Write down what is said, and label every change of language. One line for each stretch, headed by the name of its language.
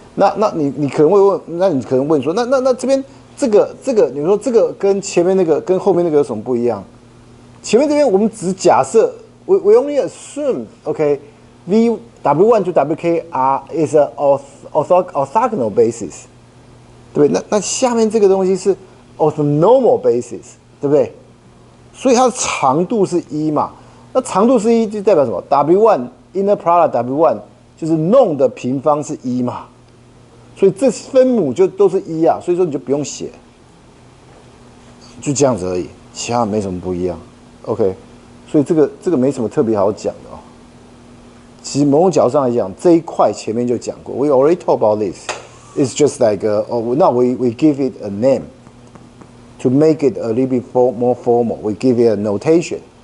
Chinese: 那你可能会问，那你可能问说，那这边。这个，你说这个跟前面那个跟后面那个有什么不一样？前面这边我们只假设
English: we only assume okay V W1 to WK is a orthogonal basis，
Chinese: 对不对？那下面这个东西是 orthonormal basis， 对不对？所以它的长度是1嘛，那长度是1就代表什么 ？W1 inner product W1 就是 norm 的平方是1嘛。所以这分母就都是1啊，所以说你就不用写，就这样子而已，其他没什么不一样。 OK， 所以这个没什么特别好讲的哦。其实某种角度上来讲，这一块前面就讲过
English: ，We already talked about this. It's just like now we give it a name. to make it a little bit more formal, we give it a notation.